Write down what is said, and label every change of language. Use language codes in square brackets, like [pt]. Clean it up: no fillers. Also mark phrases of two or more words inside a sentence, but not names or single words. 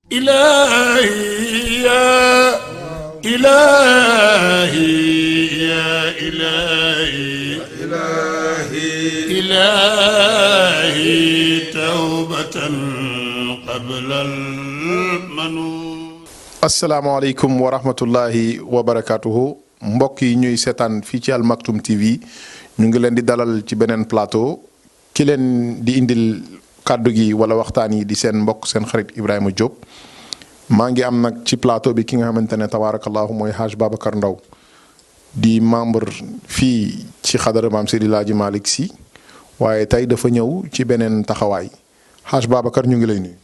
[ar] إلهي يا إلهي يا إلهي إلهي توبة قبل المنون. السلام عليكم ورحمة الله وبركاته [wo] mbokk yi ñuy seetaan fii ci Al Maktoum TV ñu ngi leen di dalal ci beneen plateau ki leen di indil kàddu gi wala waxtaan yi di seen mbokk seen xarit Ibrahima Diop maa ngi am nag ci plateau bi ki nga xamante ne tabaarakallahu mooy Haj Babacar Ndaw di membre fii ci xadara maam Seydi El Hadji Malick Sy waaye tey dafa ñëw ci beneen taxawaay Haj Babacar ñu ngi lay nuyu.